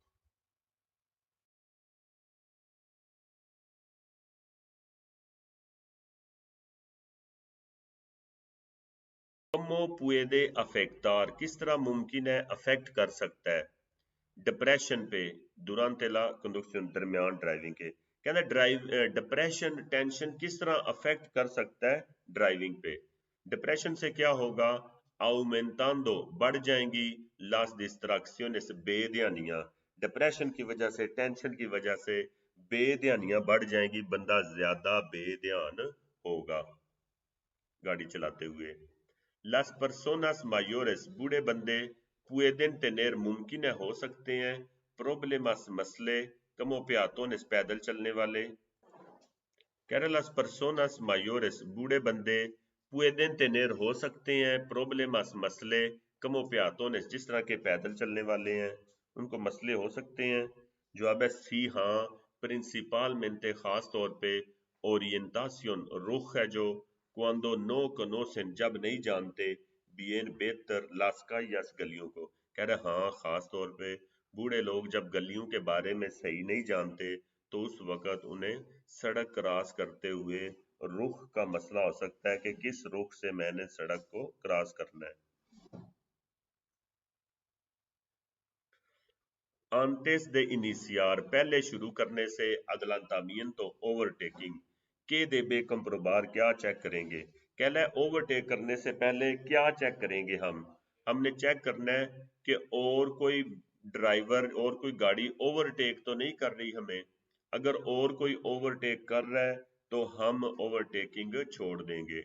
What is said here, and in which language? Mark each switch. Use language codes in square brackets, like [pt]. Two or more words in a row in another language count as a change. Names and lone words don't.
[es] cómo puede afectar [ur] کس طرح ممکن ہے افیکٹ کر سکتا ہے ڈپریشن پہ [es] durante la [ur] conducción درمیان ڈرائیونگ کے کہنا ڈپریشن ٹینشن کس طرح افیکٹ کر سکتا ہے ڈرائیونگ پہ ڈپریشن سے کیا ہوگا aumentando بڑھ جائیں گی [es] las distracciones [ur] بے دھیانیاں ڈپریشن کی وجہ سے ٹینشن کی وجہ سے بے دھیانیاں بڑھ جائیں گی بندہ زیادہ بے دھیان ہوگا گاڑی چلاتے ہوئے. [es] las personas mayores [ur] بوڑھے بندے [es] pueden tener [ur] ممکن ہے ہو سکتے ہیں problemas مسئلے [es] como peatones [ur] پیدل چلنے والے کہہ رہے [es] las personas mayores [ur] بوڑھے بندے [es] pueden tener [ur] ہو سکتے ہیں problemas مسئلے [es] como peatones [ur] جس طرح کے پیدل چلنے والے ہیں ان کو مسئلے ہو سکتے ہیں جواب ہے سی ہاں principalmente خاص طور پہ orientación رخ ہے جو [es] cuando no conocen [ur] جب نہیں جانتے bien बेहतर [es] las calles [ur] گلیوں کو. کہہ رہے ہاں، خاص طور پہ بوڑھے لوگ جب گلیوں کے بارے میں صحیح نہیں جانتے تو اس وقت انہیں سڑک کراس کرتے ہوئے رخ کا مسئلہ ہو سکتا ہے کہ کس رخ سے میں نے سڑک کو کراس کرنا ہے. [es] antes de iniciar [ur] پہلے شروع کرنے سے adelantamiento overtaking के [es] debe comprobar [ur] کیا چیک کریں گے. کہہ رہا ہے اوورٹیک کرنے سے پہلے کیا چیک کریں گے ہم نے چیک کرنا ہے کہ اور کوئی ڈرائیور اور کوئی گاڑی اوورٹیک تو نہیں کر رہی ہمیں. اگر اور کوئی اوورٹیک کر رہا ہے تو ہم اوورٹیکنگ چھوڑ دیں گے.